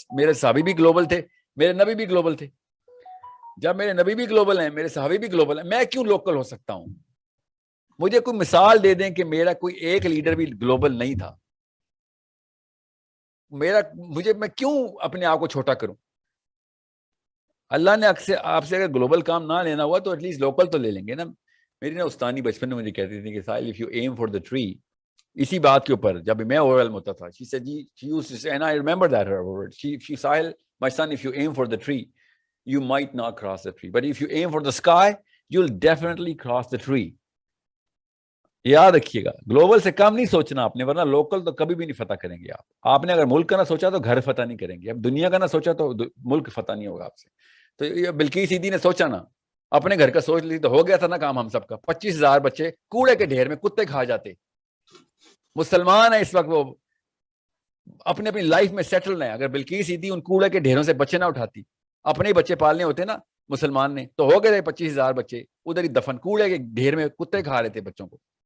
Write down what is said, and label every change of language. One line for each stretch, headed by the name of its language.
Urdu: میرے صحابی بھی گلوبل تھے, میرے نبی بھی گلوبل تھے. جب میرے نبی بھی گلوبل ہیں, میرے صحابی بھی گلوبل ہیں, میں کیوں لوکل ہو سکتا ہوں؟ مجھے کوئی مثال دے دیں کہ میرا کوئی ایک لیڈر بھی گلوبل نہیں تھا. میں کیوں اپنے آپ کو چھوٹا کروں؟ اللہ نے آپ سے اگر گلوبل کام نہ لینا ہوا تو ایٹ لیسٹ لوکل تو لے لیں گے نا. میری نا استانی بچپن میں مجھے کہتی تھی کہ ساحل
English: if you aim for the tree,
Urdu: اسی بات کے اوپر جب میں اوور ویلم ہوتا تھا,
English: she said she used to say, and I remember that her word, she Sahil, my son, if you aim for the tree you might not cross the tree, but if you aim for the sky you'll definitely cross the tree.
Urdu: یاد رکھیے گا, global سے کم نہیں سوچنا آپ نے, ورنہ local تو کبھی بھی نہیں فتح کریں گے آپ. آپ نے اگر ملک کا نہ سوچا تو گھر فتح نہیں کریں گے, اب دنیا کا نہ سوچا تو ملک فتح نہیں ہوگا آپ سے. تو یہ بلقیس عیدی نے سوچا نا, اپنے گھر کا سوچ لی تو ہو گیا تھا نا کام ہم سب کا. 25,000 بچے کوڑے کے ڈھیر میں کتے کھا جاتے. مسلمان ہیں اس وقت, وہ اپنے اپنی لائف میں سیٹل ہیں. اگر بلقیس عیدی ان کوڑے کے ڈھیروں سے بچے نہ اٹھاتی, اپنے ہی بچے پالنے ہوتے نا مسلمان نے, تو ہو گئے 25,000 بچے ادھر ہی دفن, کوڑے کے ڈھیر میں کتے کھا رہے تھے بچوں کو.